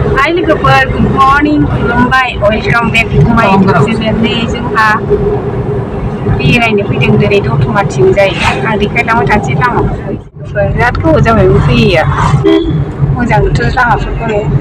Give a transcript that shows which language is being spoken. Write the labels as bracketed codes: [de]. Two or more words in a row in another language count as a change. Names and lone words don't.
[brx] Hi logoफोर [en] good morning [brx] खुलुमबाय [en] welcome back to my channel [brx] जोंहा बेरायनो फैदों दिनै दतमाथिंजाय आं देखायलांबाय थानोसै लामाफोरखौ बिराद गोबाव जाबायमोन फैयैया मोजां नुथारो लामाफोरखौनो